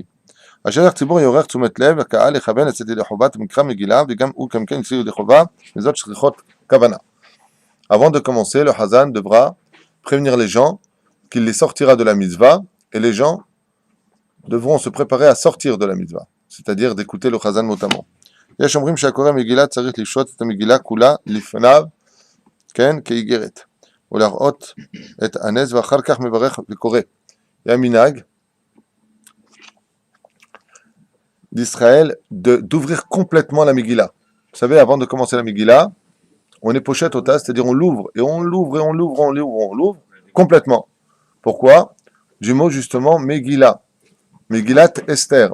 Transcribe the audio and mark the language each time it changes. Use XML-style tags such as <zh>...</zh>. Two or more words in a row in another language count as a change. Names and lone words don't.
<fr>Avant de commencer, le Hazan devra prévenir les gens qu'il les sortira de la mitzvah, et les gens devront se préparer à sortir de la mitzvah, c'est-à-dire d'écouter le Hazan notamment.</fr> <he>יש אומרים שהקורא מגילה צריך לשרות את המגילה כולה לפניו, כן, כאיגרת, ולהראות את הנס ואחר כך מברך וקורא.</he> <fr>Il y a un minhag d'Israël d'ouvrir complètement la Megillah. Vous savez, avant de commencer la Megillah, on est pochette au tas, c'est-à-dire on l'ouvre, et on l'ouvre complètement. Pourquoi? Du mot justement Megillah. Megillat Esther.</fr>